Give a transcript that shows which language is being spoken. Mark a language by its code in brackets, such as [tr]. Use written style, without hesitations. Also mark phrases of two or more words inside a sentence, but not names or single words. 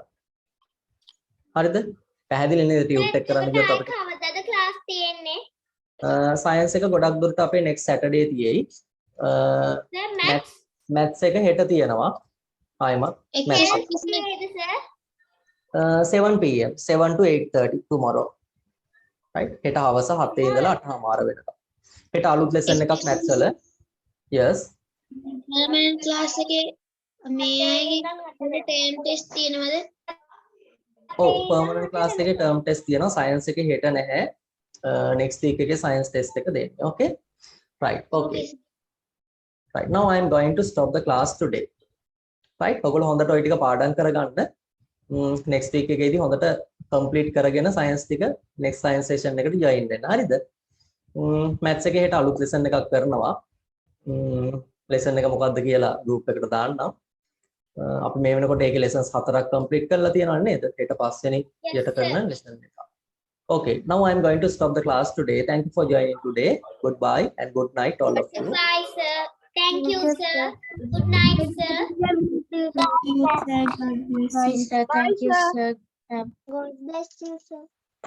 [si] හරිද? පැහැදිලි නේද ටියුට් එක කරන්න ගියොත් අපිට කවදාද class තියෙන්නේ? science එක ගොඩක් දුරට අපේ [en] next Saturday [si] තියෙයි. maths එක හෙට තියෙනවා. ආයෙමත් maths එක. [en] 7 pm 7 to 8:30 tomorrow. right? [si] හෙට හවස 7 ඉඳලා 8:00 වෙනකම්. හෙට අලුත් lesson එකක් maths වල. yes. මම class එකේ මේ ටර්ම් ටෙස්ට් තියෙනවද? ඔව් [en] permanent class [si] එකේ [en] term test [si] තියෙනවා science එකේ හෙට නැහැ [en] next week [si] එකේ [en] science test [si] එක දෙන්න okay [en] right okay right now I am going to stop the class today right [si] ඔයගොල්ලෝ හොඳට ওই ටික පාඩම් කරගන්න [en] next week [si] එකේදී හොඳට complete කරගෙන science ටික [en] next science session [si] එකට join වෙන්න හරිද maths එකේ හෙට අලුත් lesson එකක් කරනවා lesson එක මොකක්ද කියලා group එකට දාන්නම් අපි මේ වෙනකොට ඒකේ lessons 4ක් complete කරලා තියෙනවා නේද? ඊට පස්සේනේ යට කරන lesson එක. [en] Okay, now I am going to stop the class today. Thank you for joining today. Goodbye and good night all of you. Bye, sir. Thank you, sir. Good night, sir. Bye, sir. Thank you, sir. God bless you, sir.